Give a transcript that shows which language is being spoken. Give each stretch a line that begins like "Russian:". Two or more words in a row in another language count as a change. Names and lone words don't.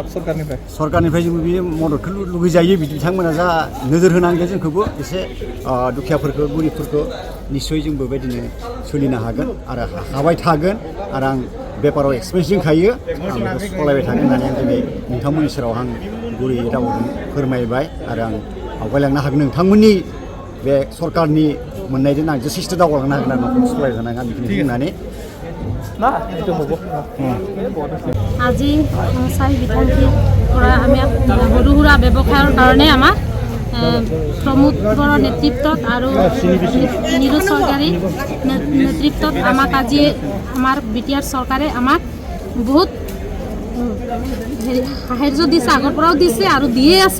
Bodo: सरकारनिफ्राय जों बे मददखौ लुगैजायो। बिथांमोना जा नोजोर होनांगोन जोंखौबो एसे दुखियाफोरखौ गरिबफोरखौ निस्सय जोंबो बेबायदिनो सोलिनो हागोन आरो हाबाय थागोन। आरो आं बेपाराव एक्सपिरियेन्स दंखायो। आं बेखौ सालायबाय थागोन होननानै आं दिनै नोंथांमोननि सेराव आं गुरै रावजों फोरमायबाय आरो आं आवगायलांनो हागोन। नोंथांमोननि बे सरकारनि मोननायजों आं जथेस्थ' दावगालांनो हागोन आरो न'खरखौ सालायनो हागोन। आं बेखौनो बुंनानै
Assamese: আজি চাই বিধানখিৰ পৰা আমি সৰু সুৰা ব্যৱসায়ৰ কাৰণে আমাক প্ৰমোদৰ নেতৃত্বত আৰু নিৰু চৰকাৰী নেতৃত্বত আমাক আজি আমাৰ BTR চৰকাৰে আমাক বহুত সাহায্য দিছে, আগৰ পৰাও দিছে আৰু দিয়ে আছে।